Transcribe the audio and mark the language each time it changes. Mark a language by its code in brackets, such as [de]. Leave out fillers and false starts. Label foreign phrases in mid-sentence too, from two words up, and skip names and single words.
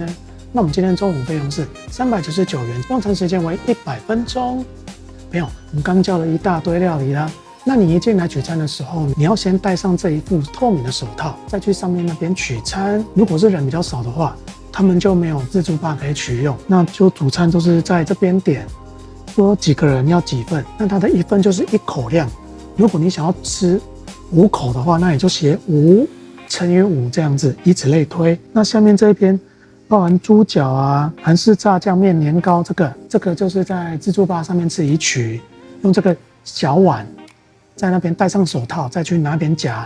[zh] 那我們今天中午費用是399元，用餐時間為100分鐘。朋友，我們剛叫了一大堆料理啦。那你一進來取餐的時候，你要先戴上這一副透明的手套，再去上面那邊取餐。如果是人比較少的話，他們就没有自助吧可以取用，那就主餐都是在這邊點，說幾個人要幾份，那它的1份就是1口量。如果你想要吃5口的話，那你就寫5乘以5這樣子，以此類推。那下面這一邊包含豬腳啊、韓式炸醬麵、年糕，這個就是在自助吧上面自己取，用這個小碗在那邊戴上手套，再去拿邊夾。